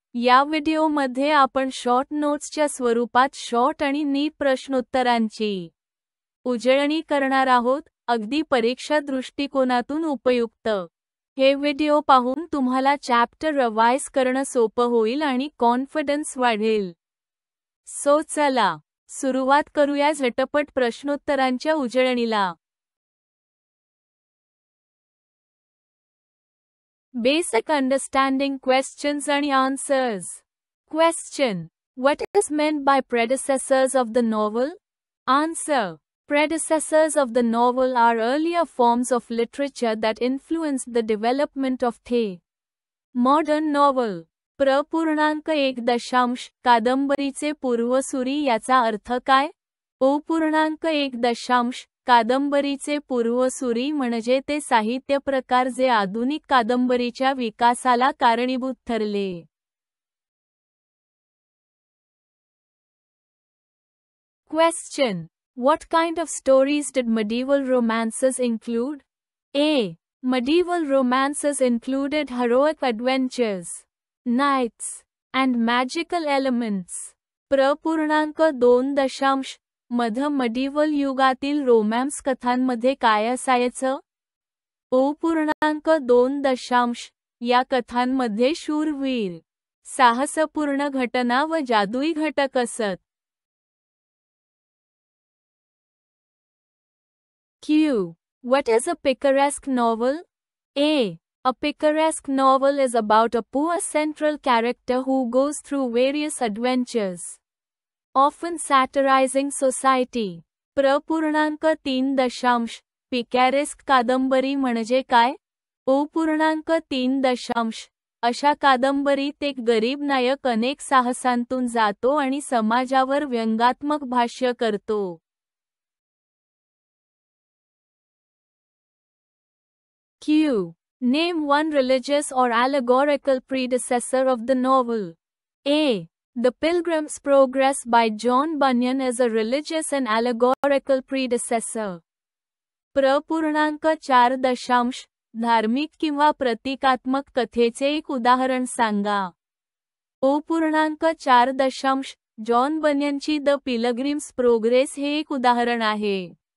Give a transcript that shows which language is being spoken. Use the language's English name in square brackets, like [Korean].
[Marathi] या व्हिडिओमध्ये आपण शॉर्ट नोट्सच्या स्वरूपात शॉर्ट आणि नीट प्रश्नोत्तरांची उजळणी करणार आहोत, अगदी परीक्षा दृष्टिकोनातून उपयुक्त. हे व्हिडिओ पाहून तुम्हाला चॅप्टर रिवाइज करणं सोपं होईल आणि कॉन्फिडन्स वाढेल. सो चला, सुरुवात करूया झटपट प्रश्नोत्तरांच्या उजळणीला. [English] Basic understanding questions and answers. Question: What is meant by predecessors of the novel? Answer: Predecessors of the novel are earlier forms of literature that influenced the development of the modern novel. [Marathi] .1 कादंबरीचे पूर्वसूरी याचा अर्थ काय? .1 कादंबरीचे पूर्वसूरी म्हणजे ते साहित्य प्रकार जे आधुनिक कादंबरीच्या विकासाला कारणीभूत ठरले. [English] Question: What kind of stories did medieval romances include? A. Medieval romances included heroic adventures, knights, and magical elements. [Marathi] .2 मध्ये medieval युगातील रोमॅन्स कथांमध्ये काय असायचं? .2 या कथांमध्ये शूरवीर, साहसपूर्ण घटना व जादुई घटक असत. [English] Q. What is a picaresque novel? A. A picaresque novel is about a poor central character who goes through various adventures, often satirizing society. [Marathi] .3 पिकॅरेस्क कादंबरी म्हणजे काय? .3 अशा कादंबरीत एक गरीब नायक अनेक साहसांतून जातो आणि समाजावर व्यंगात्मक भाष्य करतो. [English] Q. Name one religious or allegorical predecessor of the novel. A. The Pilgrim's Progress by John Bunyan is a religious and allegorical predecessor. [Marathi] .4 धार्मिक किंवा प्रतीकात्मक कथेचे एक उदाहरण सांगा. .4 जॉन बन्यनची द पिलग्रिम्स प्रोग्रेस हे एक उदाहरण आहे.